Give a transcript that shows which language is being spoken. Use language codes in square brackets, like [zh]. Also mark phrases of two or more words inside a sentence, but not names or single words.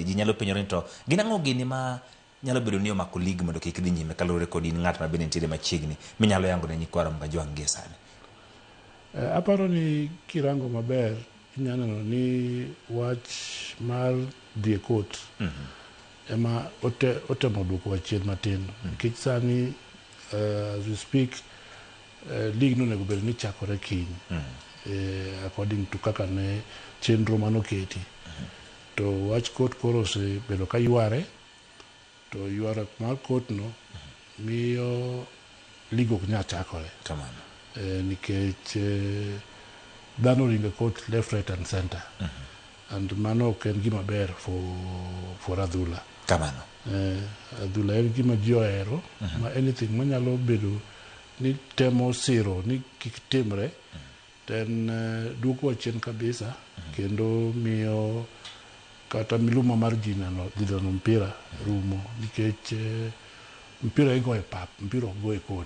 [luo] Ji nyalo penjore ni to ginang'o gini ma nyalo bedo ni omako lig mondo kik dhi nyime kalure kod in ng'at ma bende nitiere machiegni minyalo yango ne nyikwara Ramogi Ajwang' gie sani. Aparo ni kirango maber inyalo neno ni wach mar dhi e court ema otemo duoko chien matin nikech sani [en] as we speak [luo] lig no nego bedo ni chakore kiny [en] according to [luo] kaka ne chenro manoketi to wach court koro osebedo ka yware to ywaruok mar court no miyo lig ok nyal chakore. Kamano. Nikech dhano ringo court [en] left, right and center [luo] and mano ok en gima ber for adhula. Kamano. Adhula en gima ji ohero ma anything manyalo bedo ni temo siro ni kik timre ten duoko chien kabisa kendo miyo kata miluma mar ji neno dhino mpira rumo nikech mpira igo e pap mpira go e court.